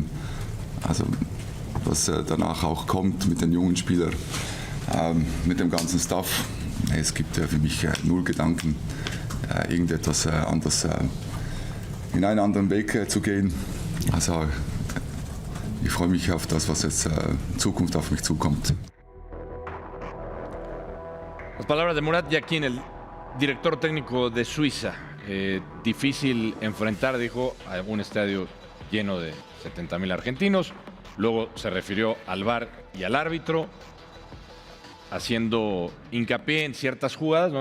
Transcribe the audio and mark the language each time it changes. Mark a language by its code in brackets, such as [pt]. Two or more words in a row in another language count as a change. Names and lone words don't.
[de] Also was danach auch kommt mit den jungen Spielern, mit dem ganzen Staff. Es gibt für mich null Gedanken, irgendetwas anderes in einen anderen Weg zu gehen. Also ich freue mich auf das, was jetzt in Zukunft auf mich zukommt. [es] Las palabras de Murat Yakin, el director técnico de Suiza. Difícil enfrentar, dijo, a un estadio lleno de 70,000 argentinos. Luego se refirió al VAR y al árbitro, haciendo hincapié en ciertas jugadas, ¿no?